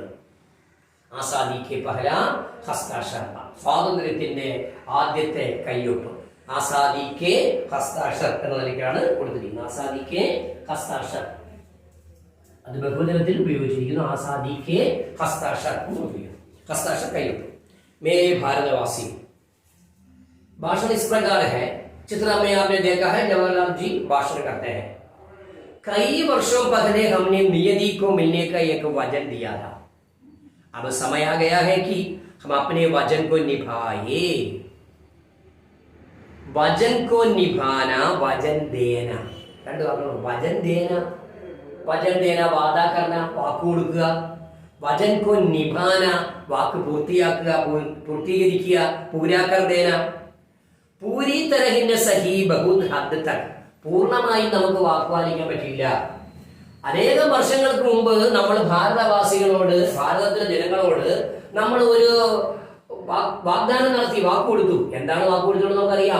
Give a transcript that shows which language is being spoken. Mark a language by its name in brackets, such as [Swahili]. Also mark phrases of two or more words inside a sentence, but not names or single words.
[Hindi] आज़ादी के पहला हस्ताक्षर, [Malayalam] സ്വാതന്ത്ര്യത്തിന്റെ ആദ്യത്തെ കയ്യൊപ്പ്. [Hindi] आज़ादी के हस्ताक्षर [Malayalam] എന്ന നിലയ്ക്കാണ് കൊടുത്തിരിക്കുന്നത്. [Hindi] आज़ादी के हस्ताक्षर, [Malayalam] അത് ബഹുവചനത്തിൽ ഉപയോഗിച്ചിരിക്കുന്നു. [Hindi] आज़ादी के हस्ताक्षर, हस्ताक्षर കയ്യൊപ്പ്. मेरे भारतवासी. भाषण इस प्रकार है, चित्र में आपने देखा है जवाहरलाल जी भाषण करते हैं. कई वर्षों पहले हमने नियति को मिलने का एक वचन दिया था. अब समय आ गया है कि हम अपने वचन को निभाए. वचन को निभाना, वचन देना, वचन देना, वचन देना वादा करना, [Malayalam] വാക്ക് കൊടുക്കുക. [Hindi] वचन को निभाना, [Malayalam] വാക്ക് പൂർത്തിയാക്കുക, പൂർത്തീകരിക്കുക, [Hindi] पूरा कर देना. पूरी तरह से सही बहुत हद तक, [Malayalam] പൂർണ്ണമായി നമുക്ക് വാഗ്പാലിക്കാൻ പറ്റില്ല. അനേകം വർഷങ്ങൾക്ക് മുമ്പ് നമ്മൾ ഭാരതവാസികളോട്, ഭാരതത്തിലെ ജനങ്ങളോട് നമ്മൾ ഒരു വാഗ്ദാനം നടത്തി, വാക്ക് കൊടുത്തു. എന്താണ് വാക്ക് കൊടുത്തത് നമുക്കറിയാം.